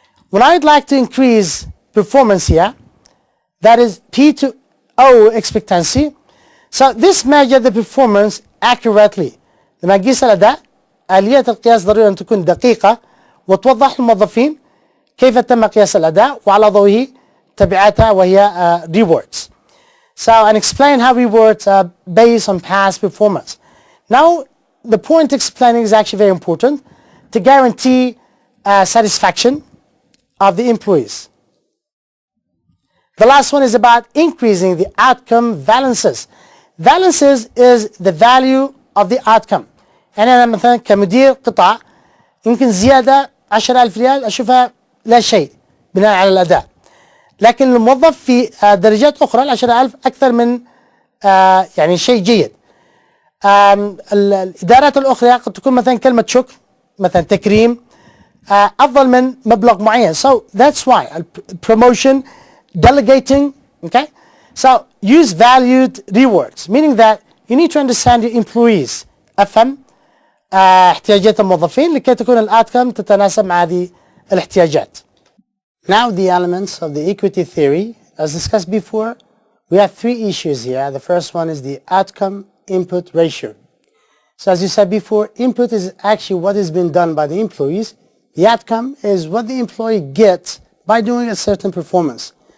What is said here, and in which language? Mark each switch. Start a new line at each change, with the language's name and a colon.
English: When I'd like to increase performance here, that is P to O expectancy. So this measure the performance accurately.
Arabic: لما نقيس الأداء, آلية القياس ضروري أن تكون دقيقة وتوضح للموظفين كيف تم قياس الأداء وعلى ضوئه تبعاتها وهي rewards.
English: So and explain how rewards are based on past performance. Now the point explaining is actually very important to guarantee satisfaction of the employees. The last one is about increasing the outcome balances. Balances is the value of the outcome.
Arabic: يعني أنا مثلا كمدير قطاع يمكن زيادة 10,000 ريال أشوفها لا شيء بناء على الأداء. لكن الموظف في درجات أخرى 10,000 أكثر من يعني شيء جيد. الإدارات الأخرى قد تكون مثلا كلمة شكر, مثلا تكريم, أفضل من مبلغ معين.
English: So that's why promotion, delegating, okay? So use valued rewards, meaning that you need to understand your employees.
Arabic: أفهم احتياجات الموظفين لكي تكون الأوتكم تتناسب مع هذه الاحتياجات.
English: Now the elements of the equity theory, as discussed before, we have three issues here. The first one is the outcome input ratio. So as you said before, input is actually what has been done by the employees. The outcome is what the employee gets by doing a certain performance.